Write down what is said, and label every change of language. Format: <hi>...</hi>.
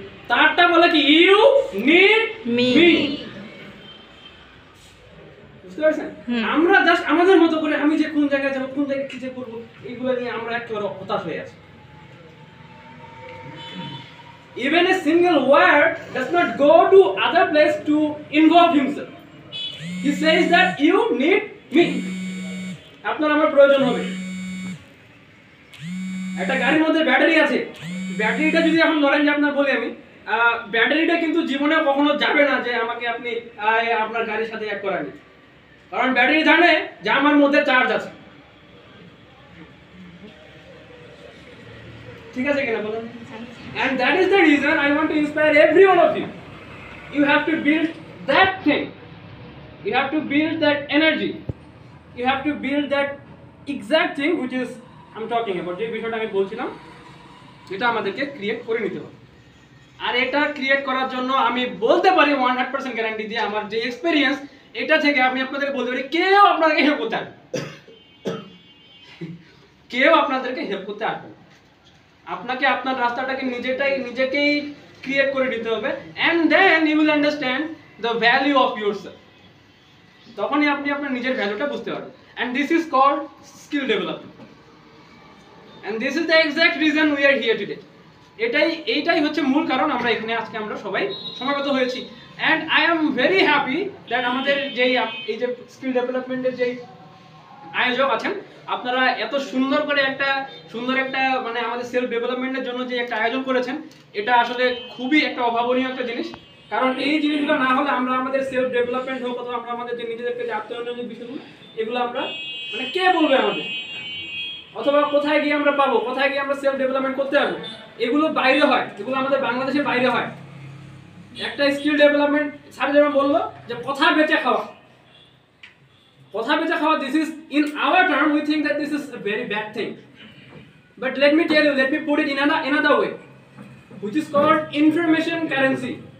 <bn>তারটা বলে কি</bn> <en>You need Me. Me.</en> <bn>বুঝতে পারছেন? আমরা জাস্ট আমাদের মতো করে আমি যে কোন জায়গায় যাব, কোন জায়গায় কি যে করব, এগুলো নিয়ে আমরা একেবারে হতাশ হয়ে আছি।</bn> <en>Even a single word does not go to other place to involve himself. He says that you need me.</en> <bn>আপনার আমার প্রয়োজন হবে। একটা গাড়ির মধ্যে ব্যাটারি আছে, ব্যাটারিটা যদি এখন ধরেন যে আপনার বলি আমি, ব্যাটারিটা কিন্তু জীবনে কখনো যাবে না যে আমাকে আপনি আপনার গাড়ির সাথে এক করান, কারণ ব্যাটারি জানে যে আমার মধ্যে চার্জ আছে। ঠিক আছে কিনা বলুন?</bn> <en>And that is the reason I want to inspire every one of you. You have to build that thing. You have to build that energy. You have to build that exact thing which is I'm talking about.</en> <bn>যে বিষয়টা আমি বলছিলাম, এটা আমাদেরকে create করে নিতে হবে। আর এটা ক্রিয়েট করার জন্য আমি বলতে পারি 100% গ্যারান্টি দিয়ে, আমার যে এক্সপেরিয়েন্স, এটা থেকে আমি আপনাদেরকে বলতে পারি কেউ আপনাদেরকে হেল্প করতে আসবে, কেউ আপনাদেরকে হেল্প করতে আসবে না। আপনাকে আপনার রাস্তাটাকে নিজেকেই ক্রিয়েট করে নিতে হবে,</bn> <en>and then you will understand the value of yourself.</en> <bn>তখনই আপনি আপনার নিজের ভ্যালুটা বুঝতে পারবেন,</bn> <en>and this is called skill development, and this is the exact reason we are here today.</en> <bn>এইটাই হচ্ছে মূল কারণ আমরা এখানে আজকে আমরা সবাই সমবেত হয়েছি।</bn> <en>and I am very happy that</en> <bn>আমাদের এই যে স্কিল ডেভেলপমেন্টের যে আয়োজক আছেন, আপনারা এত সুন্দর করে একটা মানে আমাদের সেলফ ডেভেলপমেন্টের জন্য যে একটা আয়োজন করেছেন, এটা আসলে খুবই একটা অভাবনীয় একটা জিনিস। কারণ এই জিনিসগুলো না হলে আমরা আমাদের সেলফ ডেভেলপমেন্ট হোক অথবা আমরা আমাদের যে নিজেদেরকে যে আত্মউন্নয়নের বিষয়গুলো, এগুলো আমরা মানে কে বলবে আমাদের, অথবা কোথায় গিয়ে আমরা পাবো, কোথায় গিয়ে আমরা সেলফ ডেভেলপমেন্ট করতে পারবো, এগুলো বাইরে হয়, এগুলো আমাদের বাংলাদেশের বাইরে হয়। একটা স্কিল ডেভেলপমেন্ট স্যার যেমন বললো যে কথা বেচে খাওয়া,</bn> <en>this is in our term we think that this is a very bad thing, but let me tell you, let me put it in another way, which is called information currency.</en>